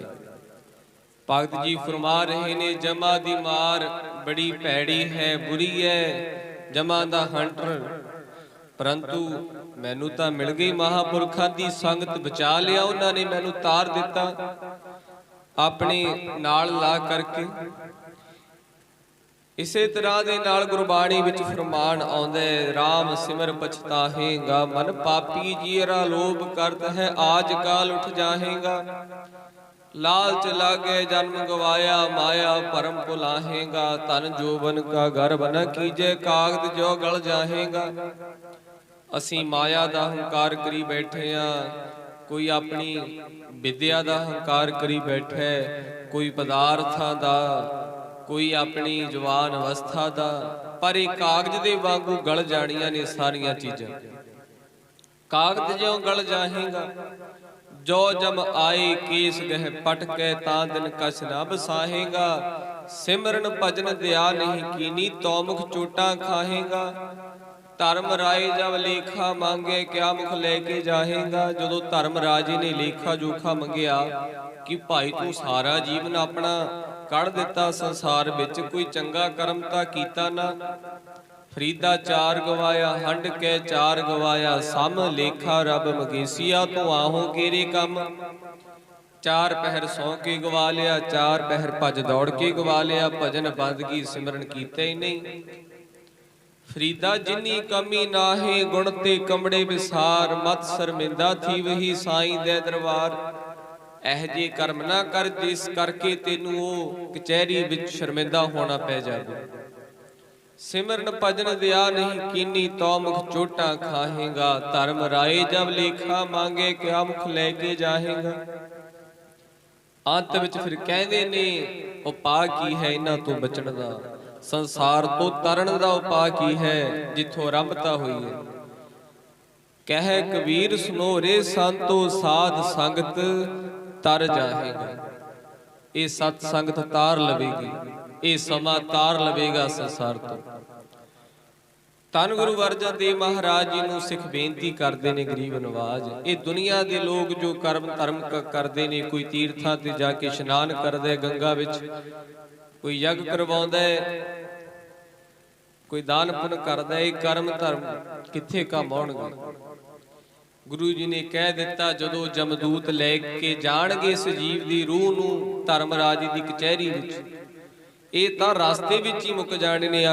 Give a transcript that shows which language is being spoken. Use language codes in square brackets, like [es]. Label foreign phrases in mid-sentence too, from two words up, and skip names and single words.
[pa] ਭਗਤ ਜੀ ਫ਼ਰਮਾ ਰਹੇ ਨੇ ਜਮਾਂ ਦੀ ਮਾਰ ਬੜੀ ਭੈੜੀ ਹੈ ਬੁਰੀ ਹੈ, ਜਮਾਂ ਦਾ ਹੰਟਰ, ਪਰੰਤੂ ਮੈਨੂੰ ਤਾਂ ਮਿਲ ਗਈ ਮਹਾਂਪੁਰਖਾਂ ਦੀ ਸੰਗਤ, ਬਚਾ ਲਿਆ ਉਨ੍ਹਾਂ ਨੇ ਮੈਨੂੰ ਤਾਰ ਦਿੱਤਾ ਅਪਣੇ ਨਾਲ ਲਾ ਕਰਕੇ। ਇਸੇ ਤਰ੍ਹਾਂ ਦੇ ਨਾਲ ਗੁਰਬਾਣੀ ਵਿਚ ਫ਼ਰਮਾਨ ਆਉਂਦਾ ਹੈ, [hi] राम सिमर पछताहेगा मन पापी जीरा लोभ करत है आज काल उठ जाहेगा। लालच लागे जन्म गवाया माया परम भुलाहेगा, तन जोबन का गर्भ न कीजे कागद जो गल जाहेगा। [pa] ਅਸੀਂ ਮਾਇਆ ਦਾ ਹੰਕਾਰ ਕਰੀ ਬੈਠੇ ਆਂ, ਕੋਈ ਅਪਣੀ ਵਿੱਦਿਆ ਦਾ ਹੰਕਾਰ ਕਰੀ ਬੈਠੇ, ਕੋਈ ਪਦਾਰਥਾਂ ਦਾ, ਕੋਈ ਅਪਣੀ ਜਵਾਨ ਅਵਸਥਾ ਦਾ, ਪਰ ਏਕ ਕਾਗ਼ਜ਼ ਦੇ ਵਾਂਗੂ ਗਲ ਜਾਣੀਆਂ ਨੇ ਸਾਰੀਆਂ ਚੀਜ਼ਾਂ। [hi] कागज ज्यों गल जाहेगा, जो जम आए केस गह पट के तां दिन कछ न बसाहेगा। सिमरन भजन दया नहीं कीनी तो मुख चोटां खाहेगा। धर्म राय जब लेखा मांगे क्या मुख लेके जाहेगा। [pa] ਜਦੋਂ ਧਰਮ ਰਾਜੇ ਨੇ ਲੇਖਾ ਜੋਖਾ ਮੰਗਿਆ ਕਿ ਭਾਈ ਤੂੰ ਸਾਰਾ ਜੀਵਨ ਅਪਣਾ ਕੱਢ ਦਿੱਤਾ ਸੰਸਾਰ ਵਿਚ, ਕੋਈ ਚੰਗਾ ਕਰਮ ਤਾਂ ਕੀਤਾ ਨਾ। ਫ਼ਰੀਦਾ ਚਾਰ ਗਵਾਇਆ ਹੰਢ ਕੇ ਚਾਰ ਗਵਾਇਆ, ਸਮ ਲੇਖਾ ਰੱਬ ਮੰਗੇਸੀਆ ਤੂ ਆਹੋ ਕੇਰੇ ਕੰਮ। ਚਾਰ ਪਹਿਰ ਸੌਂ ਕੇ ਗਵਾ ਲਿਆ, ਚਾਰ ਪਹਿਰ ਭੱਜ ਦੌੜ ਕੇ ਗਵਾ ਲਿਆ, ਭਜਨ ਬੰਦਗੀ ਸਿਮਰਨ ਕੀਤੇ ਹੀ ਨਹੀਂ। ਫ਼ਰੀਦਾ ਜਿੰਨੀ ਕੰਮੀ ਨਾਹੇ ਗੁਣ ਤੇ ਕੰਮੜੇ ਵਿਸਾਰ, ਮਤ ਸ਼ਰਮਿੰਦਾ ਥੀ ਵਹੀ ਸਾਈਂ ਦੇ ਦਰਬਾਰ। ਏਹ ਜੇ ਕਰਮ ਨਾ ਕਰ ਜਿਸ ਕਰਕੇ ਤੈਨੂੰ ਓ ਕਚਹਿਰੀ ਵਿਚ ਸ਼ਰਮਿੰਦਾ ਹੋਣਾ ਪੈ ਜਾਵੇ। [hi] सिमरन भजन दया नहीं कीनी तो मुख चोटा खाहेगा। धर्म राय जब लेखा मांगे क्या मुख लेके जाहेगा। [pa] ਅੰਤ ਵਿਚ ਫਿਰ ਕਹਿੰਦੇ ਨੇ ਉਪਾਅ ਕੀ ਹੈ ਇਨ੍ਹਾਂ ਤੋਂ ਬਚਣ ਦਾ, ਸੰਸਾਰ ਤੋਂ ਤਰਨ ਦਾ ਉਪਾਅ ਕੀ ਹੈ ਜਿੱਥੋਂ ਆਰੰਭਤਾ ਹੋਈ ਹੈ। [hi] कह कबीर सुनो रे संतो साध संगत तर जाहेगा। [pa] ਯੇ ਸਤ ਸੰਗਤ ਤਾਰ ਲਵੇਗੀ, ਯੇ ਸਮਾਂ ਤਾਰ ਲਵੇਗਾ ਸੰਸਾਰ ਤੋਂ। ਧੰਨ ਗੁਰੂ ਅਰਜਨ ਦੇਵ ਮਹਾਰਾਜ ਜੀ ਨੂੰ ਸਿੱਖ ਬੇਨਤੀ ਕਰਤੇ ਨੇ ਗ਼ਰੀਬ ਨਿਵਾਜ਼, ਯੇ ਦੁਨੀਆ ਕੇ ਲੋਗ ਜੋ ਕਰਮ ਧਰਮ ਕਰਤੇ ਨੇ, ਕੋਈ ਤੀਰਥਾਂ ਤੇ ਜਾ ਕੇ ਇਸ਼ਨਾਨ ਕਰਦੇ ਗੰਗਾ ਵਿਚ, ਕੋਈ ਯੱਗ ਕਰਵਾਉਂਦਾ ਹੈ, ਕੋਈ ਦਾਨ ਪੁੰਨ ਕਰਦਾ ਹੈ, ਕਰਮ ਧਰਮ ਕਿੱਥੇ ਕੰਮ ਆਉਣਗੇ। ਗੁਰੂ ਜੀ ਨੇ ਕਹਿ ਦਿੱਤਾ ਜਦੋਂ ਜਮਦੂਤ ਲੈ ਕੇ ਜਾਣਗੇ ਇਸ ਜੀਵ ਕੀ ਰੂਹ ਨੂੰ ਧਰਮਰਾਜ ਕੀ ਕਚਹਿਰੀ ਵਿਚ, ਯੇ ਤਾਂ ਰਸਤੇ ਵਿਚ ਹੀ ਮੁੱਕ ਜਾਣੇ ਨੇ।